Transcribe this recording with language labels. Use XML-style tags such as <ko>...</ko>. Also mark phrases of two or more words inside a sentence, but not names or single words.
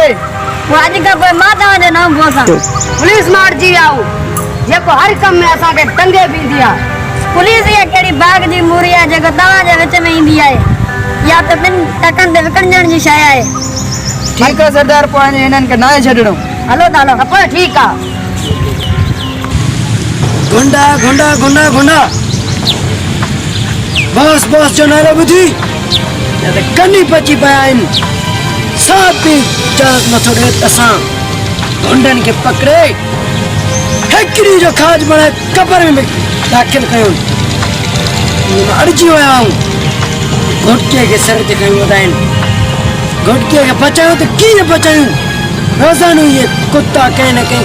<sd>पोइ अॼु खां पोइ मां तव्हांजो नओं बॉस आहियां पुलिस मार जी आऊं जेको हर कम में असांखे टंगे बीहंदी आहे पुलिस इहा कहिड़ी बाग जी मूरी आहे जेको तव्हांजे विच में ईंदी आहे या त ॿिनि टकनि ते विकिणजण जी शइ आहे ठीकु आहे सरदार पोइ हिननि खे नाहे छॾिणो हलो त हलो पोइ ठीकु आहे गुंडा गुंडा गुंडा गुंडा बस बस जो नारो ॿुधी या त कनी पची पिया आहिनि साथ बि इजाज़त नथो ॾे त असां गुंडनि खे पकड़े हिकिड़ी जो खाज बणाए कबर में दाख़िल कयूं अड़जी विया आहियूं घोटकीअ खे सर ते खयूं वधाइनि घोटकीअ खे बचायूं त कीअं बचायूं रोज़ानो इहे कुता कंहिं न कंहिं</sd>